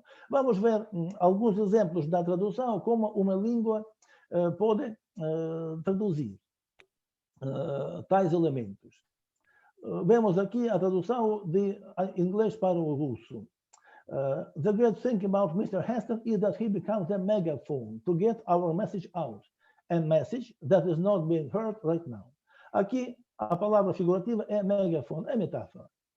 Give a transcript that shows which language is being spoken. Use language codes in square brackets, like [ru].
[pt] Vamos ver alguns exemplos da tradução, como uma língua pode traduzir tais elementos. Vemos aqui a tradução de inglês para o russo. [en] The great thing about Mr. Heston is that he becomes a megaphone to get our message out, a message that is not being heard right now. [pt] Aqui a palavra figurativa é megafone, é metáfora.